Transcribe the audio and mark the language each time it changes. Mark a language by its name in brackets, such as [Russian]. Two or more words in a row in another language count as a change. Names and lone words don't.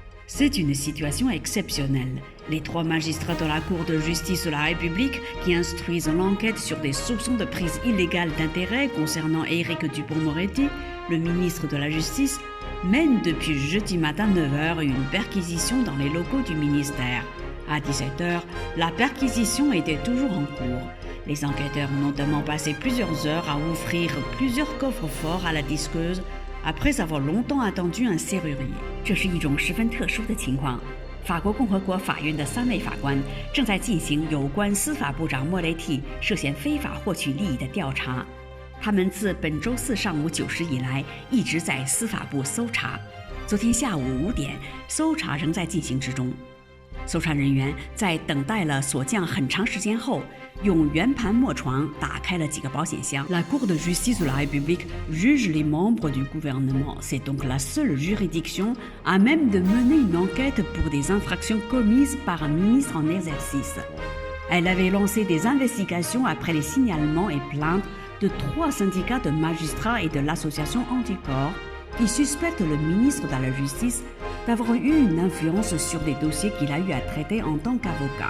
[French] C'est une situation exceptionnelle. Les 3 magistrats de la Cour de justice de la République qui instruisent l'enquête sur des soupçons de prise illégale d'intérêt concernant Éric Dupond-Moretti, le ministre de la Justice, mènent depuis jeudi matin 9h une perquisition dans les locaux du ministère. À 17h, la perquisition était toujours en cours. Les enquêteurs ont notamment passé plusieurs heures à ouvrir plusieurs coffres forts à la disqueuse après avoir longtemps attendu un serrurier. [Chinese] 这是一种十分特殊的情况。法国共和国法院的3位法官正在进行有关司法部长莫雷蒂涉嫌非法获取利益的调查。他们自本周四上午9时以来一直在司法部搜查。昨天下午5点，搜查仍在进行之中。搜查人员在等待了锁匠很长时间后，用圆盘磨床打开了几个保险箱。 [French] La Cour de justice de la République juge les membres du gouvernement. C'est donc la seule juridiction à même de mener une enquête pour des infractions commises par un ministre en exercice. Elle avait lancé des investigations après les signalements et plaintes de 3 syndicats de magistrats et de l'association Anticorps qui suspectent le ministre de la Justice d'avoir eu une influence sur des dossiers qu'il a eu à traiter en tant qu'avocat.